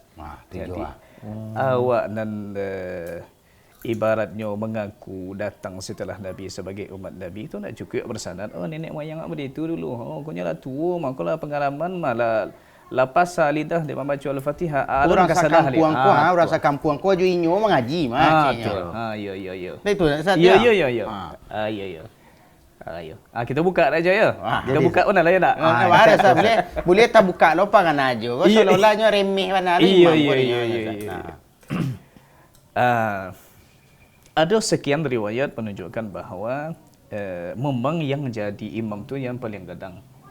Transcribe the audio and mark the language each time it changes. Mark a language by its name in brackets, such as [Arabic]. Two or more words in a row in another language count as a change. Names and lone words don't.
[Malay] Jadi awak dan ibaratnya mengaku datang setelah Nabi sebagai umat Nabi itu nak cukup bersanad. Nenek moyang awak begitu dulu. Kau lah tua, makalah pengalaman malah lepas lidah dia membaca Al-Fatihah. [Minangkabau] Orang rasa kampung ko jo inyo mengaji [Malay] Ya. Nah itu saat ya. Kita buka aja ya. Kita buka mana lah ya tak? Boleh tak buka lupa kan aja. Kau seolah-olahnya remeh mana Iya. Ada sekian riwayat menunjukkan bahawa memang yang jadi imam tu yang paling gadang.